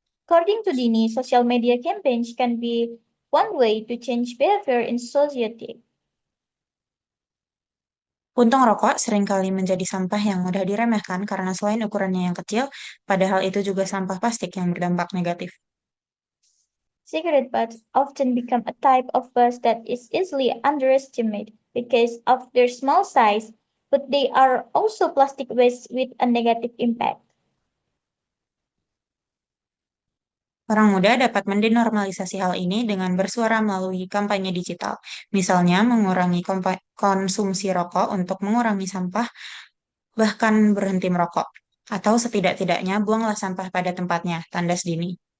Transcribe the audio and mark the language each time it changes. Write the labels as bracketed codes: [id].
[en] According to Dini, social media campaigns can be one way to change behavior in society. [id] Puntung rokok seringkali menjadi sampah yang mudah diremehkan karena selain ukurannya yang kecil, padahal itu juga sampah plastik yang berdampak negatif. [en] Cigarette butts often become a type of waste that is easily underestimated because of their small size, but they are also plastic waste with a negative impact. [id] Orang muda dapat mendenormalisasi hal ini dengan bersuara melalui kampanye digital, misalnya mengurangi konsumsi rokok untuk mengurangi sampah, bahkan berhenti merokok, atau setidak-tidaknya buanglah sampah pada tempatnya, tandas Dini.